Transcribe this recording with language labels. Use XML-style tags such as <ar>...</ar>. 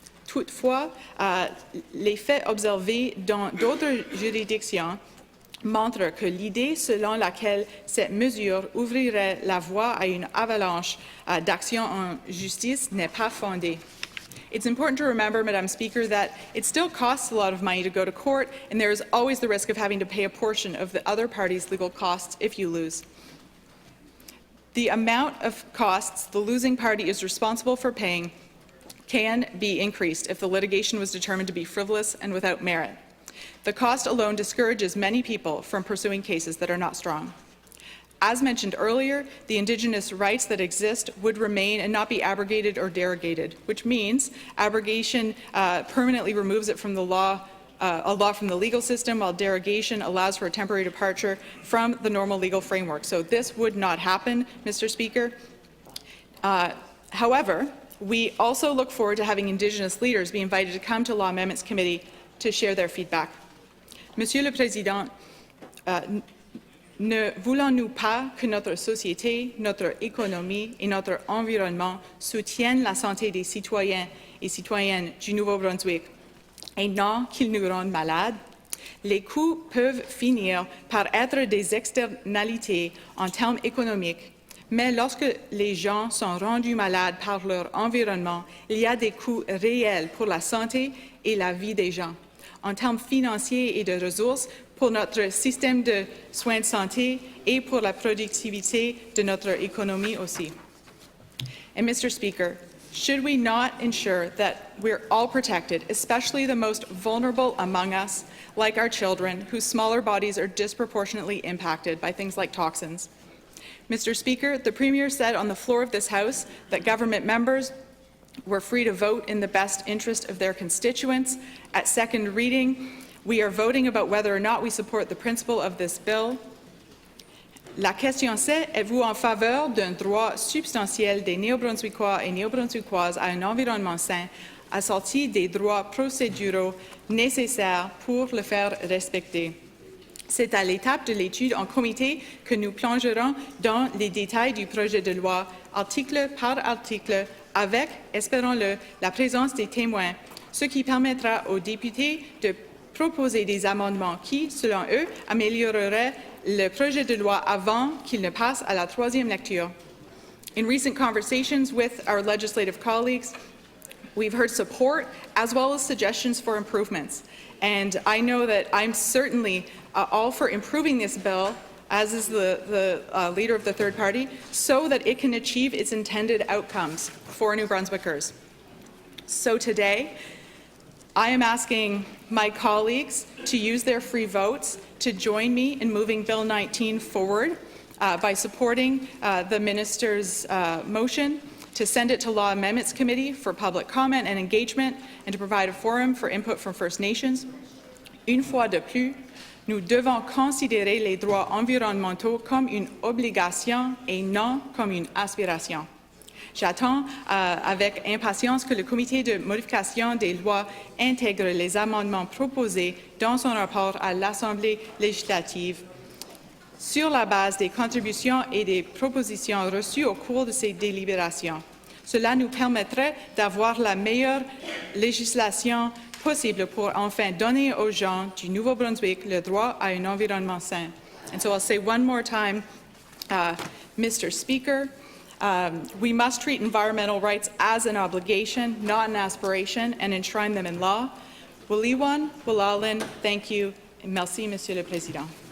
<fr>Toutefois, les faits observés dans d'autres juridictions montre que l'idée selon laquelle cette mesure ouvrirait la voie à une avalanche d'actions en justice n'est pas fondée.</fr> <en>It's important to remember, Madam Speaker, that it still costs a lot of money to go to court, and there is always the risk of having to pay a portion of the other party's legal costs if you lose. The amount of costs the losing party is responsible for paying can be increased if the litigation was determined to be frivolous and without merit. The cost alone discourages many people from pursuing cases that are not strong. As mentioned earlier, the Indigenous rights that exist would remain and not be abrogated or derogated, which means abrogation permanently removes it from the law, a law from the legal system, while derogation allows for a temporary departure from the normal legal framework. So this would not happen, Mr. Speaker. However, we also look forward to having Indigenous leaders be invited to come to Law Amendments Committee to share their feedback.</en> <fr>Monsieur le Président, ne voulons-nous pas que notre société, notre économie et notre environnement soutiennent la santé des citoyens et citoyennes du Nouveau-Brunswick et non qu'ils nous rendent malades? Les coûts peuvent finir par être des externalités en termes économiques, mais lorsque les gens sont rendus malades par leur environnement, il y a des coûts réels pour la santé et la vie des gens. En termes financiers et de ressources pour notre système de soins de santé et pour la productivité de notre économie aussi.</fr> <en>And Mr. Speaker, should we not ensure that we're all protected, especially the most vulnerable among us, like our children, whose smaller bodies are disproportionately impacted by things like toxins? Mr. Speaker, the Premier said on the floor of this House that government members were free to vote in the best interest of their constituents. At second reading, we are voting about whether or not we support the principle of this bill.</en> <fr>La question c'est, êtes-vous en faveur d'un droit substantiel des Néo-Brunswickois et Néo-Brunswickoises à un environnement sain, assorti des droits procéduraux nécessaires pour le faire respecter? C'est à l'étape de l'étude en comité que nous plongerons dans les détails du projet de loi, article par article, avec, espérons-le, la présence des témoins, ce qui permettra aux députés de proposer des amendements qui, selon eux, amélioreraient le projet de loi avant qu'il ne passe à la troisième lecture.</fr> <en>In recent conversations with our legislative colleagues, we've heard support as well as suggestions for improvements. And I know that I'm certainly all for improving this bill, as is the leader of the third party, so that it can achieve its intended outcomes for New Brunswickers. So today, I am asking my colleagues to use their free votes to join me in moving Bill 19 forward by supporting the Minister's motion to send it to Law Amendments Committee for public comment and engagement and to provide a forum for input from First Nations.</en> <fr>Une fois de plus, nous devons considérer les droits environnementaux comme une obligation et non comme une aspiration. J'attends avec impatience que le comité de modification des lois intègre les amendements proposés dans son rapport à l'Assemblée législative sur la base des contributions et des propositions reçues au cours de ces délibérations. Cela nous permettrait d'avoir la meilleure législation possible pour enfin donner aux gens du Nouveau-Brunswick le droit à un environnement sain.</fr> <en>And so I'll say one more time, Mr. Speaker, we must treat environmental rights as an obligation, not an aspiration, and enshrine them in law. Waliwan, Walalin, thank you, and</en> <fr>merci, Monsieur le Président.</fr>